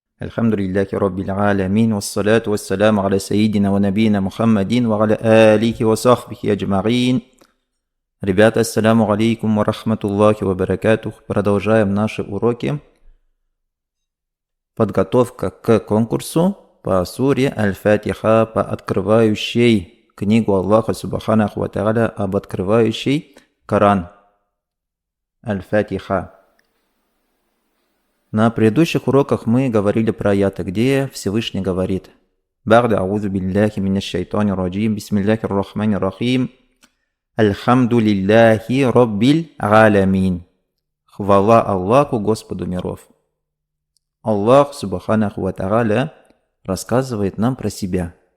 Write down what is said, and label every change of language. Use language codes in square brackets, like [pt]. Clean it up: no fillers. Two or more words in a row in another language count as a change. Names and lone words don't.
[ar] الحمد لله رب العالمين، والصلاة والسلام على سيدنا ونبينا محمد وعلى آله وصحبه أجمعين. [ru] Ребята, [ar] السلام عليكم ورحمة الله وبركاته. [ru] Продолжаем наши уроки. Подготовка к конкурсу по суре Аль-Фатиха, по открывающей книгу Аллаха [ar] سبحانه وتعالى, [ru] об открывающей Коран. Аль-Фатиха. На предыдущих уроках мы говорили про аяты, где Всевышний говорит: [ar] «بعد أعوذ بالله من الشيطان الرجيم، بسم الله الرحمن الرحيم، الحمد لله رب العالمين». [ru] Хвала Аллаху, Господу миров. Аллах [ar] سبحانه وتعالى [ru] рассказывает нам про себя.